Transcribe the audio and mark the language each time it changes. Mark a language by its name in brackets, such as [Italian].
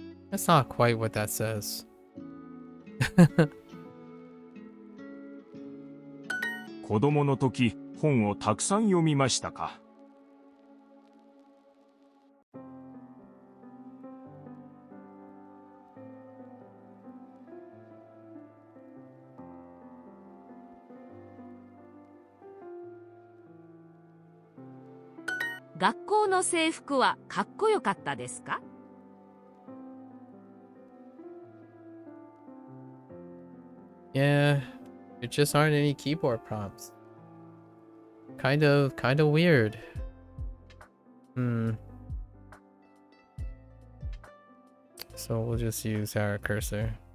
[English] That's not quite what that says. [Japanese] 子供の時、本をたくさん読みましたか？学校の制服はかっこよかったですか？ [English] Yeah, there just aren't any keyboard prompts. Kind of weird. So we'll just use our cursor.